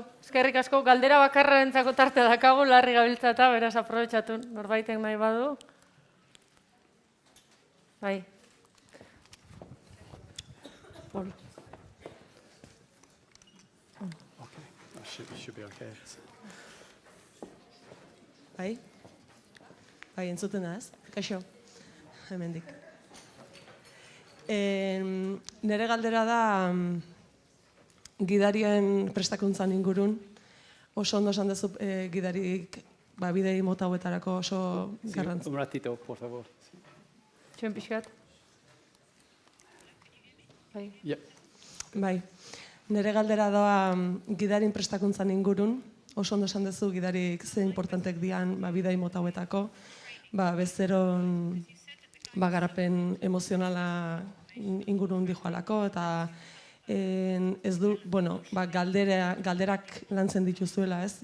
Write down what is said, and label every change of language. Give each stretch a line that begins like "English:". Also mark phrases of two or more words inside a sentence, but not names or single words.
Basque: Eskerrik asko, galdera bakarrarentzako tarte dakago, larri gabiltza eta beraz aprobetxatu norbaitek nahi badu. Bai. Paul.
English: Okay, that should be okay.
Basque: Bai, entzuten da, ez? Kaixo, hemendik. Nere galdera da gidarien prestakuntzan ingurun. Oso ondo esan dezu gidarik bidei mota hauetarako oso garrantzitsua.
Spanish: Un ratito, por favor.
Basque: Txuen pixkat. Bai. Yep. Bai, nire galdera doa gidarin prestakuntzan ingurun, oso ondo esan duzu gidarik ze importantek dian bidai mota hauetako, bezeron garapen emozionala ingurun dijoalako, eta ez du, galderak lantzen dituzuela, ez?